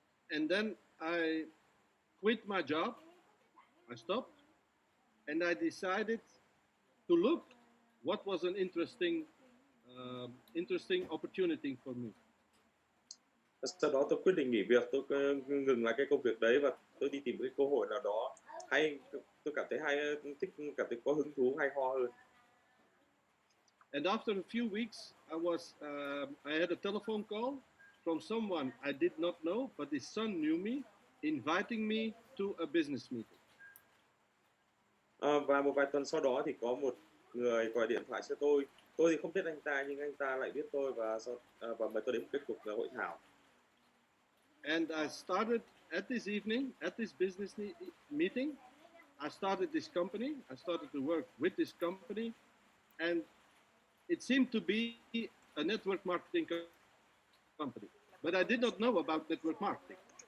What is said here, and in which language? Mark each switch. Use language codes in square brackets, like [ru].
[en] And then I quit my job, I stopped, and I decided to look what was an interesting opportunity for me. [vi] Sau đó tôi quyết định nghỉ việc, tôi ngừng lại cái công việc đấy và tôi đi tìm cái cơ hội nào đó hay, tôi cảm thấy cảm thấy có hứng thú hay ho hơn. [en] And after a few weeks, I had a telephone call from someone I did not know, but his son knew me, inviting me to a business meeting. [vi] Và một vài tuần sau đó thì có một người gọi điện thoại cho tôi thì không biết anh ta nhưng anh ta lại biết tôi và mời tôi đến một cái cuộc hội thảo. [en] And I started at this evening, at this business meeting, I started this company. I started to work with this company, and it seemed to be a network marketing company. But I did not know about network marketing.